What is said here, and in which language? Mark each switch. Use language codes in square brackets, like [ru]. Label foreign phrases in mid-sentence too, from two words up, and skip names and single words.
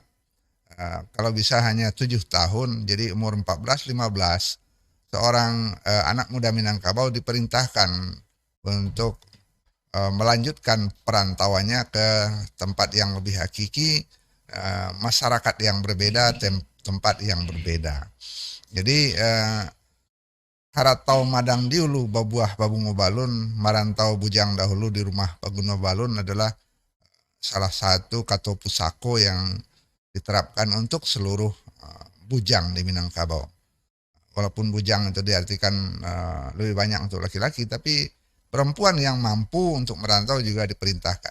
[id] Kalau bisa hanya 7 tahun, jadi umur 14-15, seorang anak muda Minangkabau diperintahkan untuk melanjutkan perantauannya ke tempat yang lebih hakiki, masyarakat yang berbeda, tempat yang berbeda. Jadi [min] haratau madang diulu babuah babungo balun, marantau bujang dahulu di rumah Paguno Balun [id] adalah salah satu [min] kato pusako [id] yang diterapkan untuk seluruh bujang di Minangkabau. walaupun bujang itu diartikan lebih banyak untuk laki-laki, tapi perempuan yang mampu untuk merantau juga diperintahkan.